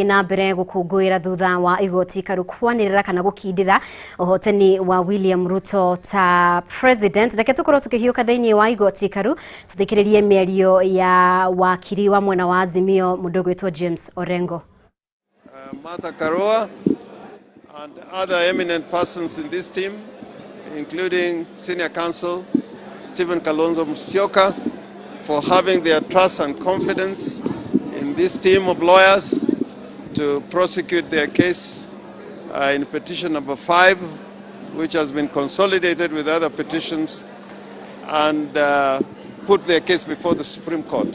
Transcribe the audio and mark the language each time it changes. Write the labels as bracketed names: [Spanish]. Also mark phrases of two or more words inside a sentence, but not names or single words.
[Kikuyu] na mbere gũkũngũĩra thutha wa Igoti Ikaru kwanĩrĩra kana gũkindĩra ũhotani wa William Ruto ta president. Reke tũkorwo tũkĩhiũka thĩinĩ wa Igoti Ikaru tũthikĩrĩrie mĩario ya wakiri wa mwena wa Azimio mũndũ ũgwĩtwo James Orengo. [English] Martha Karua and other eminent persons in this team, including Senior Counsel Stephen Kalonzo Musyoka, for having their trust and confidence in this team of lawyers to prosecute their case in petition number 5, which has been consolidated with other petitions, and put their case before the Supreme Court.